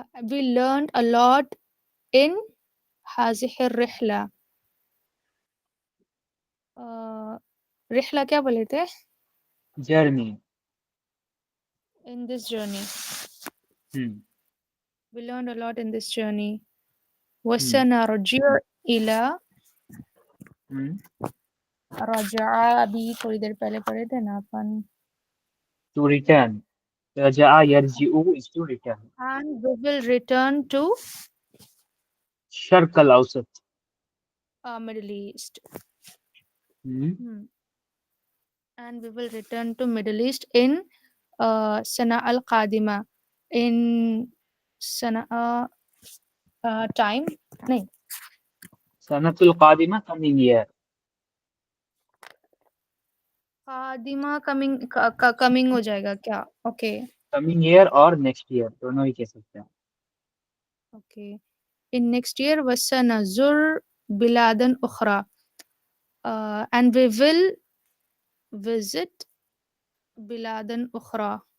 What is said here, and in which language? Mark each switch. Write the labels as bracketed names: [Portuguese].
[English] We learned a lot in [Arabic] هذه الرحلة. [Urdu] رحلہ کیا بولے تھے؟ [English] Journey. In this journey. Hmm. We learned a lot in this journey. [Arabic] وسنرجع إلى [Urdu] رجع ابھی تھوڑی دیر پہلے پڑھے تھے نا اپن. [English] To return. [Arabic] رجع يرجع [English] is to return. And we will return to [Arabic] شرق الاوسط. [English] Middle East. Hmm. And we will return to Middle East in [Arabic] Sana al-Qadima. [English] In Sana time [Urdu] نہیں [Arabic] سنة القادمة [English] coming year. [Urdu] قادمہ کمنگ ہو جائے گا کیا؟ اوکے [English] coming year [Urdu] اور [English] next year [Urdu] دونوں ہی کہہ سکتے ہیں. Okay. [English] In next year [Arabic] وسنزور بلادا أخرى. [English] And we will visit [Arabic] بلادا أخرى.